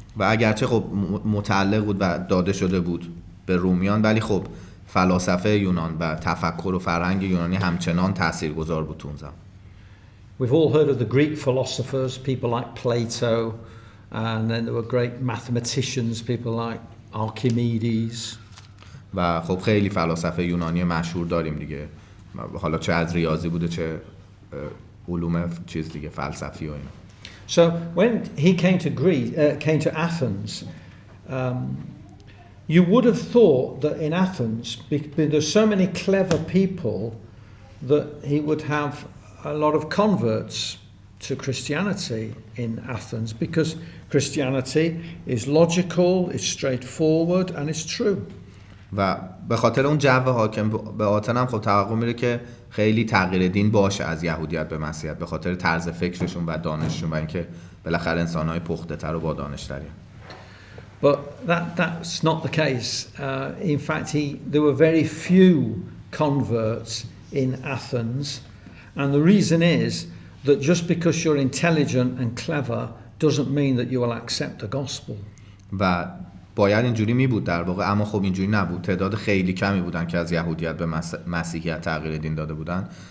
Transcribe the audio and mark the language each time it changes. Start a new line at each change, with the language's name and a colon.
Persian: و اگرچه خب متعلق بود و داده شده بود به رومیان، ولی خب فلاسفه یونان و تفکر و فرهنگ یونانی همچنان تاثیرگذار بود اون زمان.
English: We've all heard of the Greek philosophers, people like Plato, and then there were great mathematicians, people like Archimedes.
Persian: و خب خیلی فلاسفه یونانی مشهور داریم دیگه، حالا چه از ریاضی بوده چه علوم چیز دیگه فلسفی و اینا.
English: So when he came to came to Athens, you would have thought that in Athens, there's so many clever people, that he would have a lot of converts to Christianity in Athens, because Christianity is logical, it's straightforward, and it's true.
Persian: و به خاطر اون جو حاکم به آتن هم خب توقع میره که خیلی تغییر دین باشه از یهودیت به مسیحیت، به خاطر طرز فکرشون و دانششون و اینکه بالاخره انسان‌های پخته‌تر و با دانش‌تری.
English: But that's not the case. In fact, there were very few converts in Athens, and the reason is that just because you're intelligent and clever doesn't mean that you will accept the gospel.
Persian: و باید اینجوری می بود در واقع، اما خب اینجوری نبود. تعداد خیلی کمی بودن که از یهودیت به مسیحیت تغییر دین داده بودن.